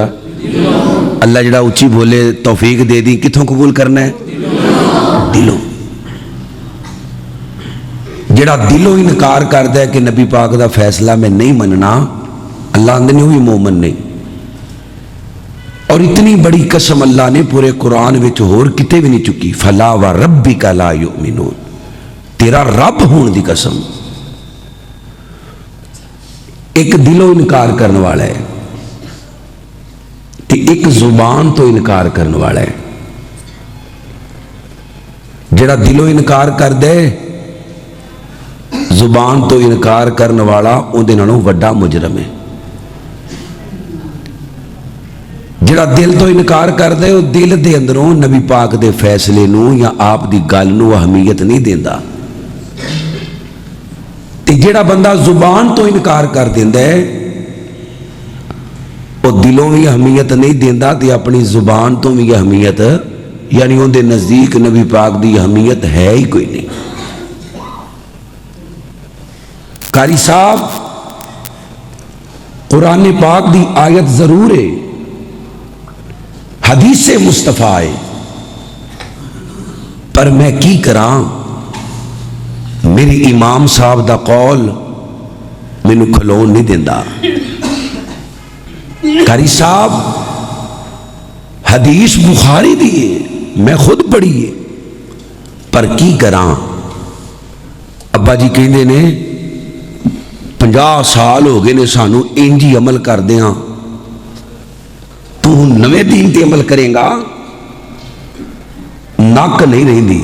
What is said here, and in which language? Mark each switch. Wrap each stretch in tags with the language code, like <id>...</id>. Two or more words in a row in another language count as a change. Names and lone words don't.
<pa>اللہ جڑا اچھی بولے توفیق دے دی، کتھوں قبول کرنا ہے؟ دلوں. جڑا دلوں انکار کرتا ہے کہ نبی پاک دا فیصلہ میں نہیں مننا، اللہ اندر نہیں ہوئی مومن نہیں. اور اتنی بڑی قسم اللہ نے پورے قرآن وچ ہور کتے بھی نہیں چکی،</pa> <ar>فلا وربک لا یؤمنون،</ar> <pa>تیرا رب ہون دی قسم. ایک دلوں انکار کرنے والا ہے تے ایک زبان تو انکار کرنے والا ہے. جڑا دلوں انکار کر دے، زبان تو انکار کرنے والا اندے نالوں وڈا مجرم ہے. جڑا دل تو انکار کردا ہے وہ دل دے اندروں نبی پاک دے فیصلے نو یا آپ دی گل نو اہمیت نہیں دیندا، تے جڑا بندہ زبان تو انکار کر دیندا ہے وہ دلوں بھی اہمیت نہیں دیندا تے اپنی زبان تو بھی اہمیت، یعنی ان دے نزدیک نبی پاک دی اہمیت ہے ہی کوئی نہیں۔ قاری صاحب قرآن پاک دی آیت ضرور ہے، حدیث مصطفیٰ ہے، پر میں کی کراں، میری امام صاحب دا قول مینو کھلون نہیں دیندا۔ قاری صاحب حدیث بخاری دی ہے، میں خود پڑھی ہے، پر کی کراں، ابا جی کہندے نے 50 سال ہو گئے نے سانو انجی عمل کر دیاں، تو نویں دین تے عمل کریں گا، نک نہیں رہندی۔</pa>